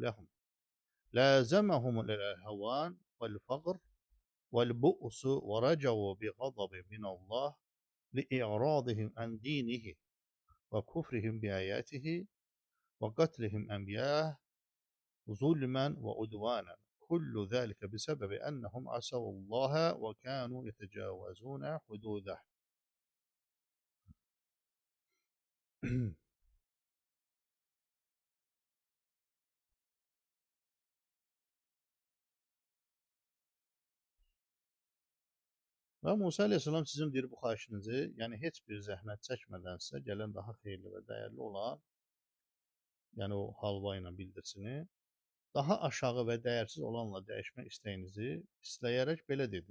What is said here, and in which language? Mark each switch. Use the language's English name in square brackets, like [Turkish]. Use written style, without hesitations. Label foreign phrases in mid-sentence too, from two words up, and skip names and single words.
[Arabic] لهم لازمهم الهوان والفقر والبؤس ورجوا بغضب من الله لإعراضهم عن دينه وكفرهم بآياته وقتلهم أنبياءه ظلما وعدوانا كل ذلك بسبب أنهم عصوا الله وكانوا يتجاوزون حدوده. [Azerbaijani] Və Musa əleyhissalam sizin deyir bu xahişinizi, yəni heç bir zəhmət çəkmədən sizə gələn daha xeyirli və dəyərli olan, yəni o halva ilə bildirsini, daha aşağı və dəyərsiz olanla dəyişmək istəyinizi istəyərək belə dedi.